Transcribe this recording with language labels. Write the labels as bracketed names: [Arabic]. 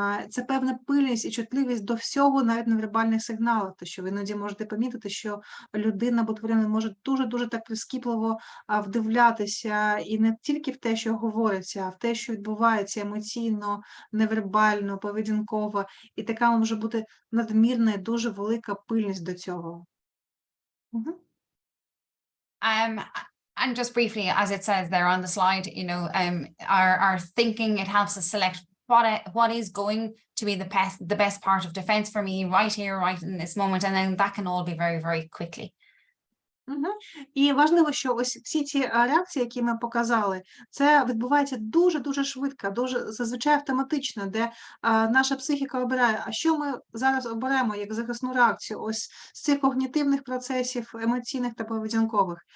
[Ukrainian] Це певна пильність і чутливість до всього, навіть невербальних сигналів, то що ви іноді можете помітити, що людина або тварина може дуже-дуже так прискіпливо вдивлятися і не тільки в те, що говориться, а в те, що відбувається емоційно, невербально, поведінково, і така може бути надмірна і дуже велика пильність до цього. [English] And just briefly, as it says there on the slide, our thinking, it helps us select what is going to be the best part of defense for me right here, right in this moment, and then that can all be very, very quickly. [Ukrainian] І важливо, що ось всі ці реакції, які ми показали, це відбувається дуже-дуже швидко, дуже зазвичай автоматично, де наша психіка обирає, а що ми зараз оберемо як захисну реакцію ось з цих когнітивних процесів, емоційних та поведінкових.